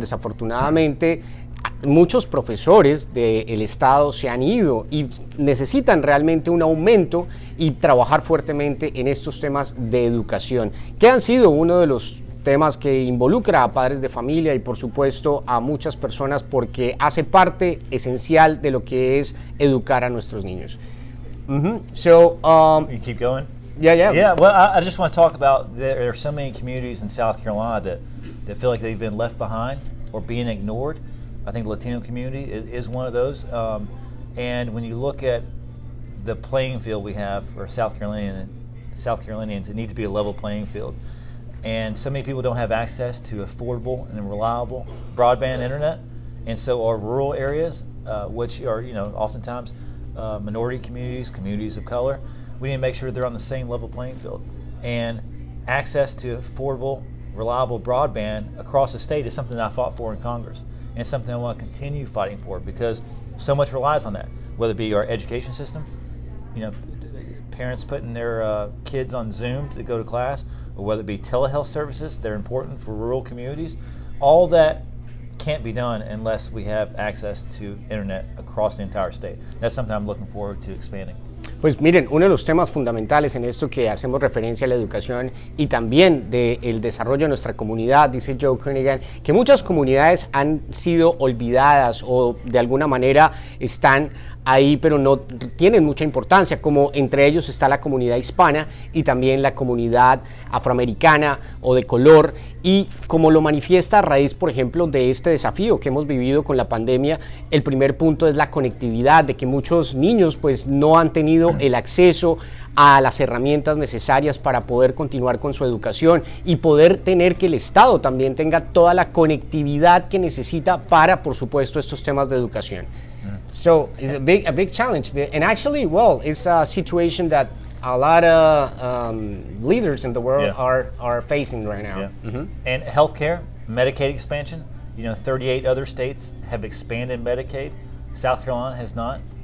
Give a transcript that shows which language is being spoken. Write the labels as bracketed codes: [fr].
[es] Desafortunadamente, muchos profesores del estado se han ido y necesitan realmente un aumento y trabajar fuertemente en estos temas de educación, que han sido uno de los temas que involucra a padres de familia y por supuesto a muchas personas, porque hace parte esencial de lo que es educar a nuestros niños. [en] So, you keep going? Yeah. Yeah, well, I just want to talk about, there are so many communities in South Carolina that feel like they've been left behind or being ignored. I think the Latino community is one of those. And when you look at the playing field we have for South Carolinians, it needs to be a level playing field. And so many people don't have access to affordable and reliable broadband internet. And so our rural areas, which are oftentimes minority communities of color, we need to make sure they're on the same level playing field. And access to affordable, reliable broadband across the state is something that I fought for in Congress. and it's something I want to continue fighting for because so much relies on that, whether it be our education system, you know, parents putting their kids on Zoom to go to class, or whether it be telehealth services, they're important for rural communities. All that can't be done unless we have access to internet across the entire state. That's something I'm looking forward to expanding. [es] Pues miren, uno de los temas fundamentales en esto que hacemos referencia a la educación y también del desarrollo de nuestra comunidad, dice Joe Cunningham, que muchas comunidades han sido olvidadas o de alguna manera están ahí pero no tienen mucha importancia, como entre ellos está la comunidad hispana y también la comunidad afroamericana o de color, y como lo manifiesta a raíz, por ejemplo, de este desafío que hemos vivido con la pandemia, el primer punto es la conectividad, de que muchos niños pues no han tenido el acceso a las herramientas necesarias para poder continuar con su educación y poder tener que el Estado también tenga toda la conectividad que necesita para, por supuesto, estos temas de educación. [en] So it's a big challenge, and actually, well, it's a situation that a lot of leaders in the world are facing right now. And healthcare, Medicaid expansion. You know, 38 other states have expanded Medicaid. South Carolina has not.